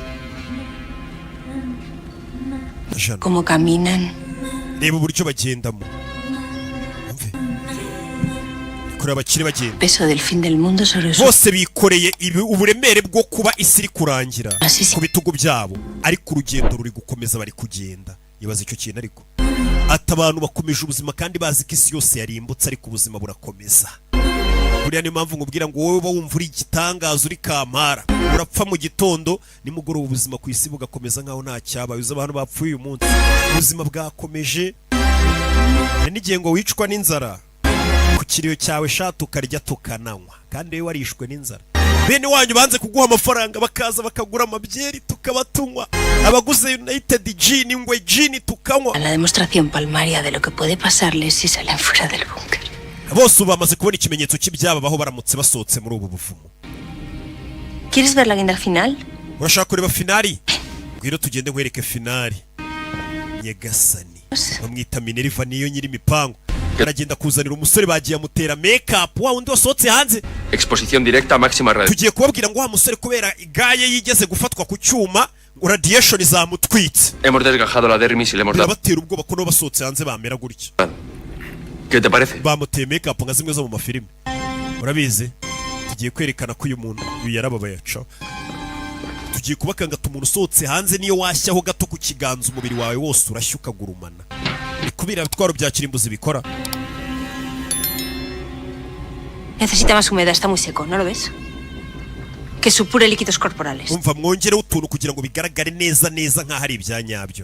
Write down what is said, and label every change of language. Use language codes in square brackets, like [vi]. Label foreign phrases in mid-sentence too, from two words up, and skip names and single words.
[es] Como caminan. [rw] reba uburyo bagendamo kureba abakire bagenda [es] Peso del fin del mundo sobre su... [rw] bose bikoreye uburemere bwo kuba isi iri kurangira ku bitugu byabo ariko urugendo ruri gukomeza bari kugenda ibaza icyo kintu ariko ati abantu bakomeje ubuzima kandi bazi ko isi yose yarimbutse ariko ubuzima burakomeza buriya niyo mpamvu nkubwira ngo wowe wumva uri igitangaza uri kampara urapfa mu gitondo nimugoroba ubuzima ku isi bugakomeza nkaho nta cyabaye uzi abantu bapfuye uyu munsi ubuzima bwakomeje n'igihe ngo wicwa n'inzara ku kiriyo cyawe shatu ukarya tukananywa kandi wowe warishwe n'inzara bene wanyu banze kuguha amafaranga bakaza bakagura amabyeri tukaba tunywa abaguze United Gin ingwe gin tukanywa [es] La demostración palmaria de lo que puede pasarles si salen fuera del búnker. [rw] bose ubu bamaze kubona ikimenyetso cy'ibyababaho baramutse basohotse muri ubu buvumo [es] ¿Quieres ver la guinda final? [rw] urashaka kureba finali ngwino tugende nkwereke finali. Nyagasani bamwita Minerva, niyo nyiri imipango. Aragenda kuzanira umusore bagiye amutera make-up wa undi wasohotse hanze. [es] Exposición directa máxima radio. [rw] Tugiye kubabwira ngo wa musore kubera igaye yigeze gufatwa ku cyuma radiation zamutwitse. [es] Hemos desgajado la dermis y le hemos dado. [rw] Batera ubwoba ko no basohotse hanze bamera gutya. [es] ¿Qué te parece? [rw] Bamuteye make-up nka zimwe zo mu mafilime. Urabizi? Tugiye kwerekana ko uyu muntu yarababaye aca. Tugiye kubakanga umuntu usohotse hanze niyo washyaho gato ku kiganza umubiri wawe wose urashya ukagurumana. Kubira bitwaro bya kirimbuzi bikora. [es] Necesita más humedad, está muy seco, ¿no lo ves? Que supure líquidos corporales. [rw] Umva mwongere utuntu kugira ngo bigaragare neza neza nka hari ibyanyabyo.